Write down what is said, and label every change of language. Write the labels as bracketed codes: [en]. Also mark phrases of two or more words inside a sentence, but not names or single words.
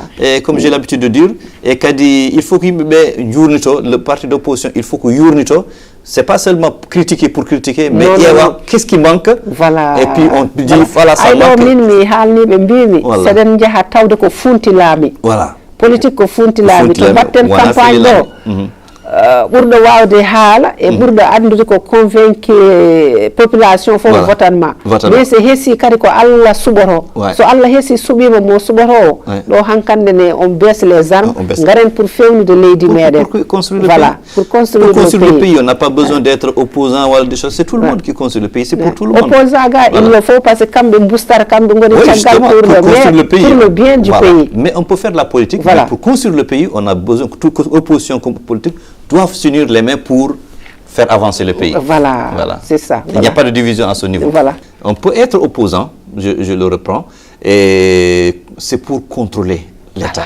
[fr] Et comme j'ai l'habitude de dire, il faut qu'il le parti d'opposition, il faut que c'est pas seulement critiquer pour critiquer, mais il y a qu'est-ce qui manque. Voilà. Et puis on dit voilà ça manque. Voilà. [ff] Politique ko funti laabi to batten campagne do ɓurɗo wawde haala e ɓurɗo andude ko [fr] convaincu population [ff] fof votanma mais so heesi kadi ko Allah suɓoto so Allah heesi suɓima mo suɓoto ɗo hankande ne [fr] on baisse les armes [ff] garen pour fewnude leydi meɗen [fr] voilà pour construire le pays on n'a pas besoin d'être opposant ou des choses c'est tout le monde qui construit le pays c'est pour tout le monde opposant ga il le faut parce que [ff] kamɓe boostara kamɓe goni caggal [fr] pour le bien du pays mais on peut faire de la politique mais pour construire le pays on a besoin que toute opposition comme politique doivent s'unir les mains pour faire avancer le pays. Voilà. C'est ça. Il n'y a pas de division à ce niveau. On peut être opposant, je le reprends, et c'est pour contrôler l'État.